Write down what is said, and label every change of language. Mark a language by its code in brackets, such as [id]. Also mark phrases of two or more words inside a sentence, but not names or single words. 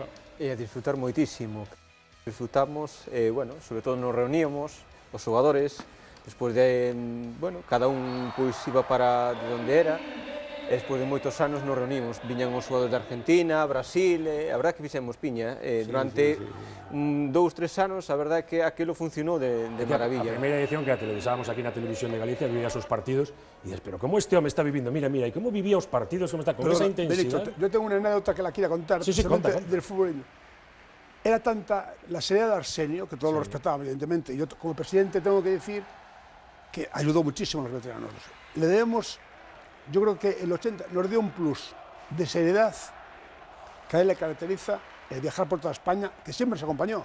[gl] E a disfrutar moitísimo. Disfrutamos, bueno, sobre todo nos reuníamos, os xogadores, despois de, bueno, cada un pois iba para de onde era, e despois de moitos anos nos reunimos, viñan os xogadores de Argentina, Brasil, a verdade que fixemos piña, durante 2, 3 anos, a verdade que aquilo funcionou de maravilla. A primeira edición que a televisábamos aquí na Televisión de Galicia, vivía os partidos, e dices, pero como este home está vivindo, mira, e como vivía os partidos, como está, con esa intensidade. [es] Yo tengo una anécdota que la quiero contar, precisamente del fútbol. Era tanta la seriedad de Arsenio, que todos lo respetaban, evidentemente, y yo como presidente tengo que decir que ayudó muchísimo a los veteranos. Le debemos, yo creo que el 80 nos dio un plus de seriedad que a él le caracteriza el viajar por toda España, que siempre se acompañó.